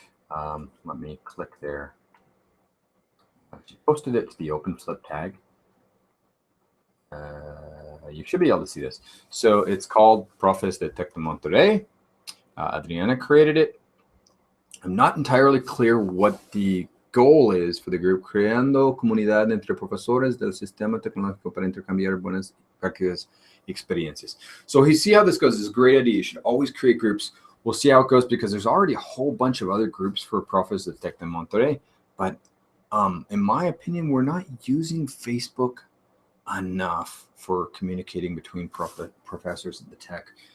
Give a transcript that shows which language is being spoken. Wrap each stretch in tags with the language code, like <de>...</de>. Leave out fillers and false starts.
<en>Let me click there. She posted it to the open flip tag. You should be able to see this. So it's called Profes de Tec de Monterrey. Adriana created it. I'm not entirely clear what the goal is for the group.</en> <es>Creando comunidad entre profesores del sistema tecnológico para intercambiar buenas prácticas y experiencias.</es> <en>So you see how this goes. It's a great idea. You should always create groups. We'll see how it goes because there's already a whole bunch of other groups for Profes de Tec de Monterrey. But in my opinion, we're not using Facebook enough for communicating between professors at the Tech.</en>